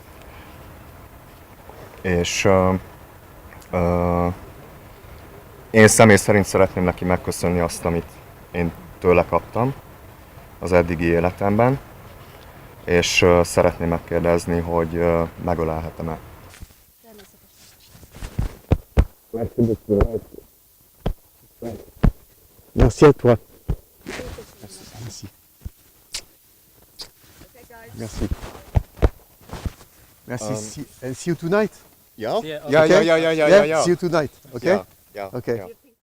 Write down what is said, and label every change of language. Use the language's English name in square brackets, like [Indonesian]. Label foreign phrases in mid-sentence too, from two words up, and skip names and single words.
[Hungarian] És én személy szerint szeretném neki megköszönni azt, amit én tőle kaptam az eddigi életemben, és szeretném megkérdezni, hogy megölelhetem-e. [French] Merci à toi. Merci. Merci. Merci. [English] And see you tonight. [German] Ja? [English] Yeah, [German] Ja, ja, ja, ja, ja, ja, ja. [English] See you tonight. Okay. [German] Ja, [English] Okay. [German] ja.